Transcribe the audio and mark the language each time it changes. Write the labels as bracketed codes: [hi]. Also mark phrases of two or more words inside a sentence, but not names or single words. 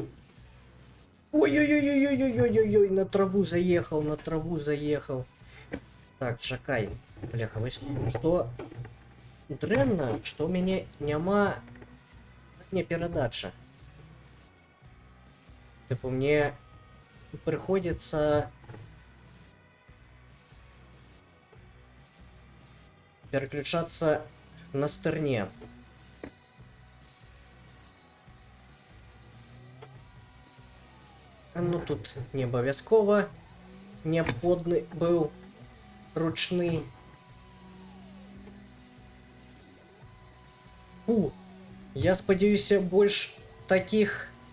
[ru] Ой-ой-ой-ой-ой-ой-ой-ой, на траву заехал, на траву заехал. [be] Так, чакай. Бляха, вось што дрэнна, што ў мяне няма не перадача. [ru] Типу, мне приходится переключаться на стороне. [be] Ну тут не абавязкова неабходны быў ручны. Я спадзяюся, больш таких.